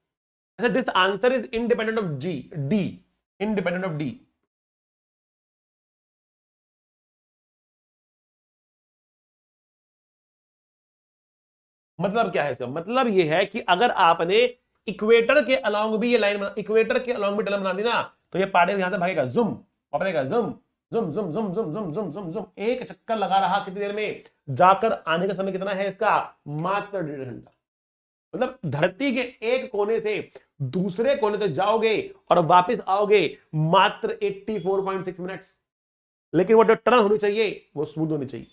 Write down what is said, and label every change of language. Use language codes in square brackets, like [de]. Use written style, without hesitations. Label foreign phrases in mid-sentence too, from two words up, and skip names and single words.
[en] अच्छा, this answer is independent of D, independent of D, इंडिपेंडेंट ऑफ डी। [hi] मतलब क्या है इसका? मतलब ये है कि अगर आपने इक्वेटर के अलोंग भी ये लाइन इक्वेटर के अलोंग भी टनल बना दी ना, तो ये पार्टिकल यहां से भागेगा, जुम वापस जुम जुम जुम जुम जुम जुम जुम जुम जुम, एक चक्कर लगा रहा कितनी देर में, जाकर आने का समय कितना है इसका? मात्र 1.5 घंटा। मतलब धरती के एक कोने से दूसरे कोने तक जाओगे और वापस आओगे मात्र 84.6 मिनट्स। लेकिन वो जो टनल होनी चाहिए वो स्मूथ होनी चाहिए।